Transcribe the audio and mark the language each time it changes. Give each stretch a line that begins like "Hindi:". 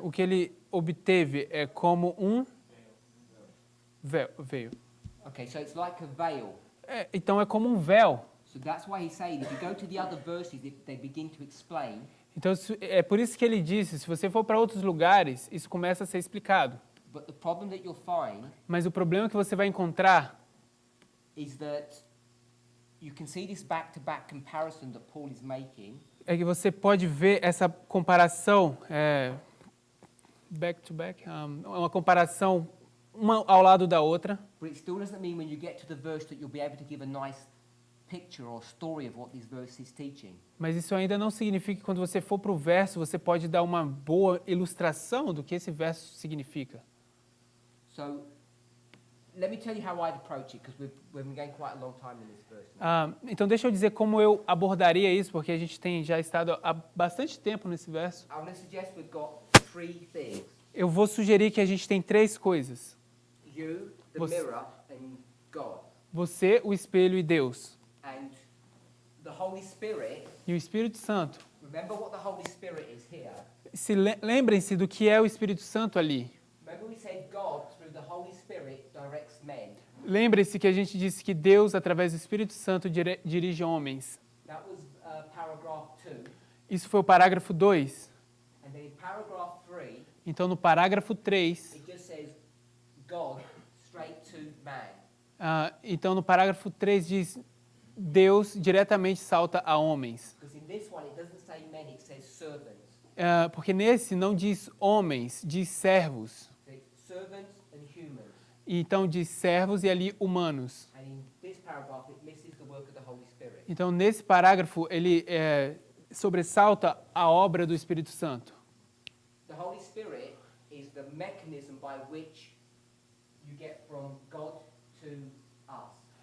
Portuguese: O que ele obteve é como um véu.
English: okay, so it's like a veil.
Portuguese: Então é como um véu.
English: So that's why he's saying if you go to the other verses, if they begin to explain,
Portuguese: Então é por isso que ele disse, se você for para outros lugares, isso começa a ser explicado.
English: but the problem that you'll find
Portuguese: Mas o problema que você vai encontrar
English: is that you can see this back-to-back comparison that Paul is making.
Portuguese: é que você pode ver essa comparação
English: back to back,
Portuguese: uma comparação uma ao lado da outra.
English: But it still doesn't mean when you get to the verse that you'll be able to give a nice picture or story of what this verse is teaching.
Portuguese: Mas isso ainda não significa que quando você for para o verso, você pode dar uma boa ilustração do que esse verso significa.
English: So let me tell you how I'd approach it, because we've been going quite a long time in this verse.
Portuguese: Então deixa eu dizer como eu abordaria isso, porque a gente tem já estado há bastante tempo nesse verso.
English: I'm going to suggest we've got three things.
Portuguese: Eu vou sugerir que a gente tem três coisas.
English: You, the
Portuguese: Você-
English: mirror, and God.
Portuguese: Você, o espelho e Deus.
English: And the Holy Spirit,
Portuguese: E o Espírito Santo.
English: remember what the Holy Spirit is here.
Portuguese: Lembrem-se do que é o Espírito Santo ali.
English: Remember we said God, through the Holy Spirit, directs men.
Portuguese: Lembre-se que a gente disse que Deus, através do Espírito Santo, dirige homens.
English: That was paragraph 2.
Portuguese: Isso foi o parágrafo 2.
English: And then in paragraph 3,
Portuguese: Então, no parágrafo 3,
English: it just says God straight to man.
Portuguese: então no parágrafo 3 diz Deus diretamente salta a homens.
English: Because in this one it doesn't say men, it says servants.
Portuguese: Porque nesse não diz homens, diz servos.
English: So it's servants and humans.
Portuguese: E então diz servos e ali humanos.
English: And in this paragraph it misses the work of the Holy Spirit.
Portuguese: Então, nesse parágrafo, ele sobressalta a obra do Espírito Santo.
English: The Holy Spirit is the mechanism by which you get from God to us.